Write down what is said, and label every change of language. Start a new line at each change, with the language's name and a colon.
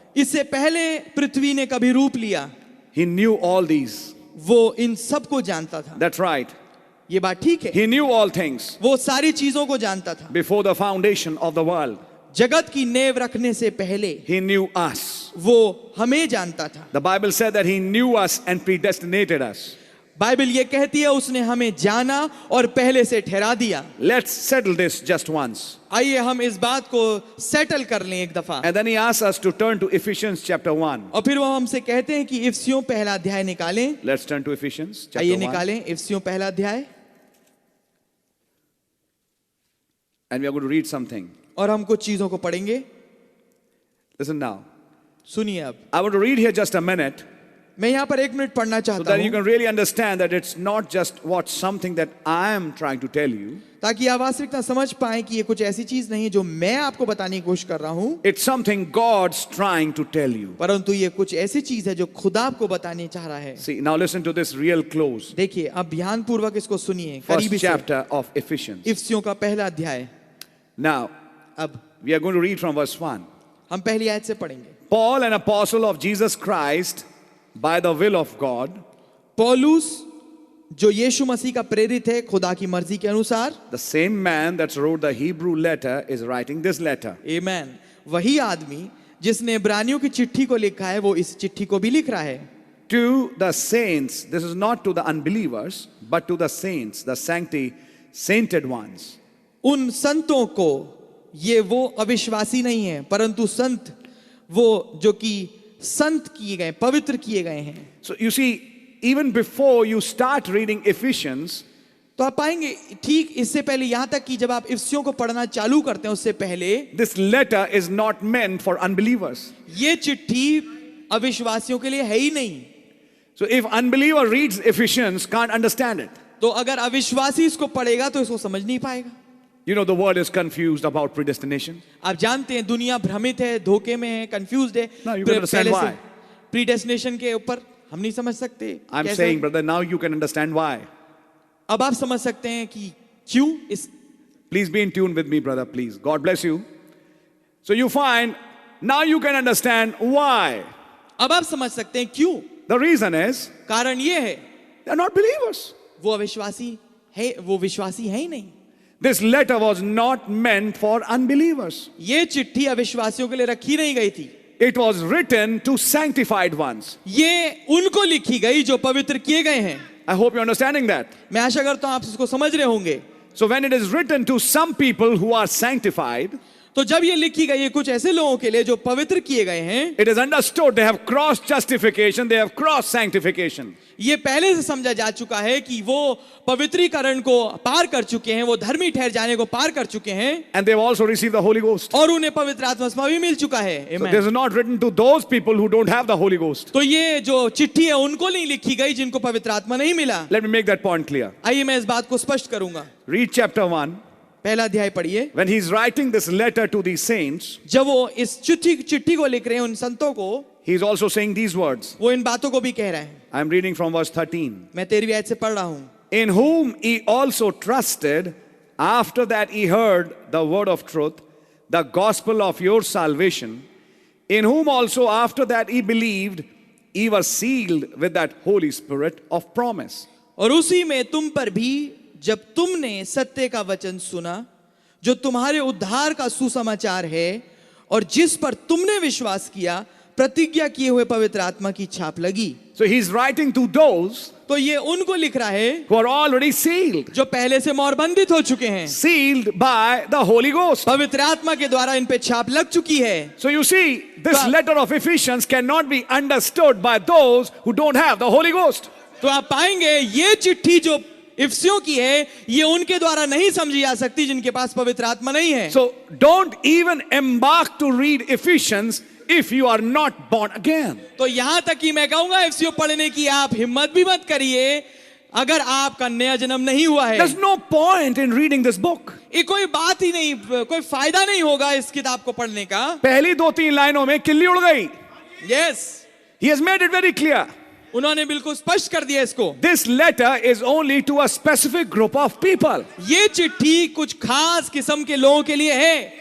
Hindi: इससे पहले पृथ्वी ने कभी रूप लिया,
English: He knew all these.
Hindi: वो इन सब को जानता था।
English: That's right.
Hindi: ये बात ठीक है,
English: He knew all things
Hindi: वो सारी चीजों को जानता था।
English: before the foundation of the world.
Hindi: जगत की नेव रखने से पहले
English: He knew us.
Hindi: वो हमें जानता था।
English: The Bible said that He knew us and predestinated us.
Hindi: Bible ये कहती है उसने हमें जाना और पहले से ठहरा दिया।
English: Let's settle this just once.
Hindi: आइए हम इस बात को सेटल कर लें एक दफा।
English: And then He asks us to turn to Ephesians chapter 1.
Hindi: और फिर वो हमसे कहते हैं कि इफिसियों पहला अध्याय निकालें।
English: Let's turn to Ephesians chapter
Hindi: आइए
English: 1.
Hindi: निकालें इफिसियों पहला अध्याय।
English: And we are going to read something.
Hindi: और हम कुछ चीजों को पढ़ेंगे।
English: Listen now.
Hindi: सुनिए अब।
English: I want to read here just a minute
Hindi: मैं यहाँ पर 1 मिनट पढ़ना
English: so
Hindi: चाहता
English: that you
Hindi: हूँ
English: can really understand that it's not just what something that I am trying to tell you.
Hindi: ताकि आप वास्तविकता समझ पाएं कि ये कुछ ऐसी चीज नहीं है जो मैं आपको बताने की कोशिश कर रहा हूँ,
English: It's something God's trying to tell you.
Hindi: परंतु ये कुछ ऐसी चीज है जो खुदा आपको बताने चाह रहा है।
English: See, now listen to this real close.
Hindi: देखिए अब ध्यान पूर्वक इसको सुनिए
English: First
Hindi: करीबी से।
English: chapter of Ephesians.
Hindi: इफिसियों का पहला अध्याय।
English: Now,
Hindi: अब
English: we are going to read from verse 1.
Hindi: हम पहली आयत से पढ़ेंगे।
English: Paul, an apostle of Jesus Christ, by the will of God,
Hindi: पौलुस जो यीशु मसीह का प्रेरित है खुदा की मर्जी के अनुसार।
English: the same man that wrote the Hebrew letter is writing this letter.
Hindi: आमेन। वही आदमी जिसने इब्रानियों की चिट्ठी को लिखा है वो इस चिट्ठी को भी लिख रहा है।
English: To the saints, this is not to the unbelievers, but to the saints, the sainted ones.
Hindi: उन संतों को, ये वो अविश्वासी नहीं है परंतु संत, वो जो कि संत किए गए, पवित्र किए गए हैं।
English: So you see, even before you start reading Ephesians,
Hindi: तो आप पाएंगे ठीक इससे पहले यहां तक कि जब आप इफिसियों को पढ़ना चालू करते हैं उससे पहले
English: this letter is not meant for unbelievers.
Hindi: ये चिट्ठी अविश्वासियों के लिए है ही नहीं।
English: So if unbeliever reads Ephesians, can't understand it.
Hindi: तो अगर अविश्वासी इसको पढ़ेगा तो इसको समझ नहीं पाएगा।
English: You know, the world is confused about predestination.
Hindi: आप जानते हैं दुनिया भ्रमित है, धोखे में है, कंफ्यूज्ड है।
English: Now you can understand why.
Hindi: Predestination के ऊपर हम नहीं समझ सकते।
English: I'm
Hindi: कैसे?
English: saying, brother, now you can understand why.
Hindi: अब आप समझ सकते हैं कि क्यों इस।
English: Please be in tune with me, brother, please. God bless you. So you find, now you can understand why.
Hindi: अब आप समझ सकते हैं क्यों।
English: The reason is,
Hindi: कारण ये है
English: they're not believers.
Hindi: वो अविश्वासी है, वो विश्वासी है ही नहीं।
English: This letter was not meant for unbelievers.
Hindi: ये चिट्ठी अविश्वासियों के लिए रखी नहीं गई थी।
English: It was written to sanctified ones.
Hindi: ये उनको लिखी गई जो पवित्र किए गए हैं।
English: I hope you're understanding that.
Hindi: मैं आशा करता हूं आप इसको समझ रहे होंगे।
English: So when it is written to some people who are sanctified,
Hindi: तो जब ये लिखी गई है कुछ ऐसे लोगों के लिए जो पवित्र किए गए हैं,
English: it is understood they have crossed justification, they have crossed sanctification.
Hindi: ये पहले से समझा जा चुका है कि वो पवित्रीकरण को पार कर चुके हैं, वो धर्मी ठहर जाने को पार कर चुके हैं,
English: And they've also received the Holy Ghost.
Hindi: और उन्हें पवित्र आत्मा भी मिल चुका है।
English: So Amen। this is not written to those people who don't have the Holy Ghost.
Hindi: तो ये जो चिट्ठी है उनको नहीं लिखी गई जिनको पवित्र आत्मा नहीं मिला।
English: Let me make that point clear.
Hindi: आइए मैं इस बात को स्पष्ट करूंगा।
English: Read chapter 1.
Hindi: पहला अध्याय पढ़िए।
English: When he's writing this letter to these saints,
Hindi: जब वो इस चिट्ठी को लिख रहे हैं उन संतों को,
English: he's also saying these words.
Hindi: वो इन बातों को भी कह रहे हैं।
English: I'm reading from verse 13.
Hindi: मैं 13वीं आयत से पढ़ रहा हूं।
English: In whom he also trusted after that he heard the word of truth, the gospel of your salvation, in whom also after that he believed, he was sealed with that Holy Spirit of promise.
Hindi: और उसी में तुम पर भी जब तुमने सत्य का वचन सुना जो तुम्हारे उद्धार का सुसमाचार है, और जिस पर तुमने विश्वास किया प्रतिज्ञा किए हुए पवित्र आत्मा की छाप लगी।
English: So he's writing to those
Hindi: तो ये उनको लिख रहा है
English: who are already sealed.
Hindi: जो पहले से मोहरबंदित हो चुके हैं,
English: Sealed by the Holy Ghost.
Hindi: पवित्र आत्मा के द्वारा इन पे छाप लग चुकी है।
English: So you see, this So- letter of Ephesians cannot be understood by those who don't have the Holy Ghost.
Hindi: तो आप पाएंगे ये चिट्ठी जो इफिसियों की है ये उनके द्वारा नहीं समझी जा सकती जिनके पास पवित्र आत्मा नहीं है।
English: So don't even embark to read Ephesians if you are not born again.
Hindi: तो यहां तक कि मैं कहूंगा इफिसियों पढ़ने की आप हिम्मत भी मत करिए अगर आपका नया जन्म नहीं हुआ है।
English: There's no point in reading this book.
Hindi: ये कोई बात ही नहीं, कोई फायदा नहीं होगा इस किताब को पढ़ने का। पहली 2-3 लाइनों में किल्ली उड़ गई.
English: Yes, He has made it very clear.
Hindi: उन्होंने बिल्कुल स्पष्ट कर दिया इसको।
English: This letter is only to a specific group of people
Hindi: ये चिट्ठी कुछ खास किस्म के लोगों के लिए है